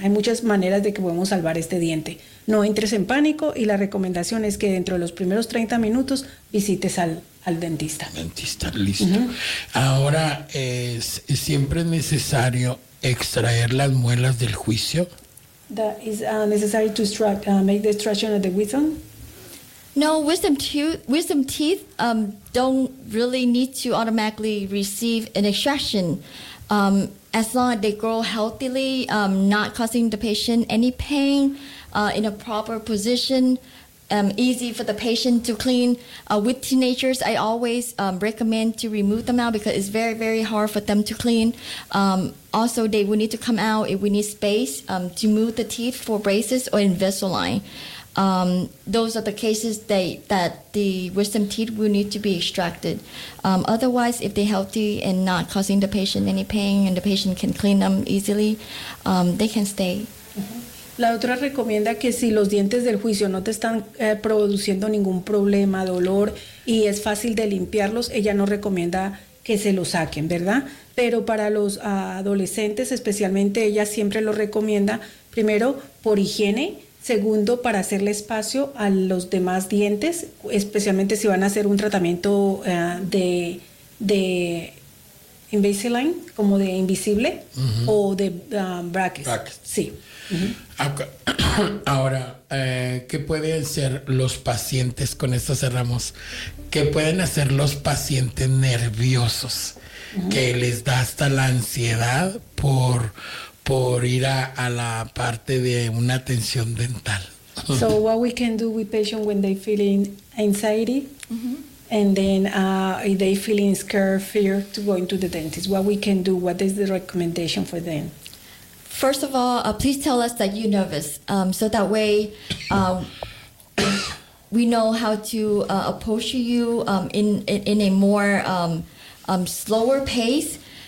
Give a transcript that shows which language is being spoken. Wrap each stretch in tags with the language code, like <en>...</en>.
<es>Hay muchas maneras de que podemos salvar este diente. No entres en pánico y la recomendación es que dentro de los primeros 30 minutos visites al dentista. Dentista, listo. Uh-huh. Ahora, ¿siempre es necesario extraer las muelas del juicio?</es> <en>That is necessary to make the extraction of the wisdom. No, wisdom teeth don't really need to automatically receive an extraction. As long as they grow healthily, not causing the patient any pain, in a proper position, easy for the patient to clean. With teenagers, I always recommend to remove them out because it's very, very hard for them to clean. Also, they will need to come out if we need space to move the teeth for braces or Invisalign. Those are the cases that the wisdom teeth will need to be extracted. Otherwise, if they're healthy and not causing the patient any pain and the patient can clean them easily, they can stay.</en> <es>La doctora recomienda que si los dientes del juicio no te están produciendo ningún problema, dolor, y es fácil de limpiarlos, ella no recomienda que se los saquen, ¿verdad? Pero para los adolescentes especialmente, ella siempre lo recomienda, primero, por higiene, segundo, para hacerle espacio a los demás dientes, especialmente si van a hacer un tratamiento de Invisalign, como de invisible, uh-huh, o de brackets. Sí. Uh-huh. Ahora, ¿qué pueden hacer los pacientes? Con esto cerramos. ¿Qué pueden hacer los pacientes nerviosos? Uh-huh. Que les da hasta la ansiedad por ir a la parte de una atención dental.</es> <en>So what we can do with patients when they feel in anxiety, mm-hmm, and then if they feel in scared, fear to go into the dentist, what we can do, what is the recommendation for them? First of all, please tell us that you're nervous, so that way we know how to approach you in a more slower pace.</en>